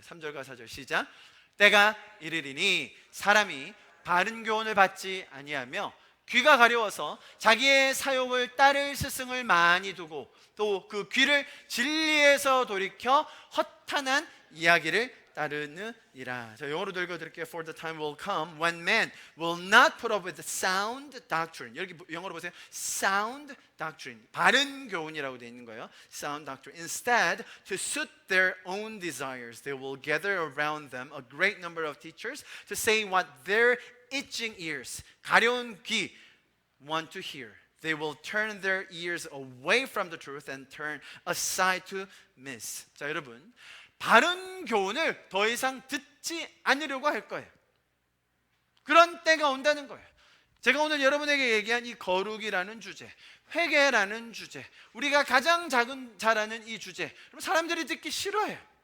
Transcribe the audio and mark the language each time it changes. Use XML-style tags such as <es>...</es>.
<ko>3절과 4절 시작. 때가 이르리니 사람이 바른 교훈을 받지 아니하며 귀가 가려워서 자기의 사욕을 따를 스승을 많이 두고 또 그 귀를 진리에서 돌이켜 허탄한 이야기를 따르느니라. 자, 영어로 읽어드릴게요.</ko> <en>For the time will come when men will not put up with sound doctrine.</en> <ko>여기 영어로 보세요.</ko> <en>Sound doctrine.</en> <ko>바른 교훈이라고 되어 있는 거예요.</ko> <en>Sound doctrine. Instead, to suit their own desires, they will gather around them a great number of teachers to say what their itching ears,</en> <ko>가려운 귀,</ko> <en>want to hear. They will turn their ears away from the truth and turn aside to myths.</en> <ko>자, 여러분, 바른 교훈을 더 이상 듣지 않으려고 할 거예요. 그런 때가 온다는 거예요. 제가 오늘 여러분에게 얘기한 이 거룩이라는 주제, 회개라는 주제, 우리가 가장 잘 아는 이 주제, 사람들이 듣기 싫어해요.</ko>